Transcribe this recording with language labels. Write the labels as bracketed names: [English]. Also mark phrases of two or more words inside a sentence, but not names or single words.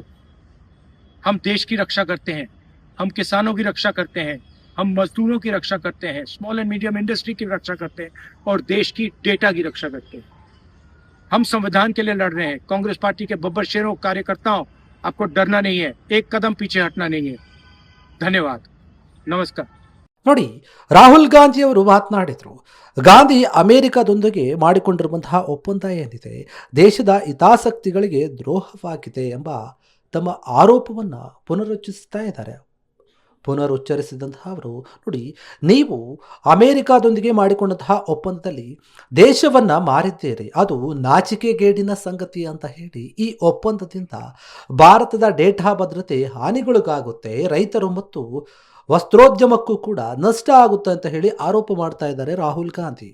[Hindi] हम देश की रक्षा करते हैं, हम किसानों की रक्षा करते हैं, हम मजदूरों की रक्षा करते हैं, [English] small and medium industry [Hindi] की रक्षा करते हैं और देश की डेटा की रक्षा करते हैं. हम संविधान के लिए लड़ रहे हैं. कांग्रेस पार्टी के बब्बर शेरों, कार्यकर्ताओं, आपको डरना नहीं है, एक कदम पीछे हटना नहीं है. धन्यवाद, नमस्कार. [Kannada] ನೋಡಿ, ರಾಹುಲ್ ಗಾಂಧಿ ಅವರು ಮಾತನಾಡಿದರು. ಗಾಂಧಿ ಅಮೆರಿಕದೊಂದಿಗೆ ಮಾಡಿಕೊಂಡಿರುವಂತಹ ಒಪ್ಪಂದ ಏನಿದೆ, ದೇಶದ ಹಿತಾಸಕ್ತಿಗಳಿಗೆ ದ್ರೋಹವಾಗಿದೆ ಎಂಬ ತಮ್ಮ ಆರೋಪವನ್ನು ಪುನರುಚ್ಚರಿಸಿದಂತಹ ಅವರು, ನೋಡಿ, ನೀವು ಅಮೆರಿಕದೊಂದಿಗೆ ಮಾಡಿಕೊಂಡಂತಹ ಒಪ್ಪಂದದಲ್ಲಿ ದೇಶವನ್ನು ಮಾರಿದ್ದೀರಿ, ಅದು ನಾಚಿಕೆಗೇಡಿನ ಸಂಗತಿ ಅಂತ ಹೇಳಿ ಈ ಒಪ್ಪಂದದಿಂದ ಭಾರತದ ಡೇಟಾ ಭದ್ರತೆ ಹಾನಿಗೊಳಗಾಗುತ್ತೆ, ರೈತರು ಮತ್ತು ವಸ್ತ್ರೋದ್ಯಮಕ್ಕೂ ಕೂಡ ನಷ್ಟ ಆಗುತ್ತೆ ಅಂತ ಹೇಳಿ ಆರೋಪ ಮಾಡ್ತಾ ಇದ್ದಾರೆ ರಾಹುಲ್ ಗಾಂಧಿ.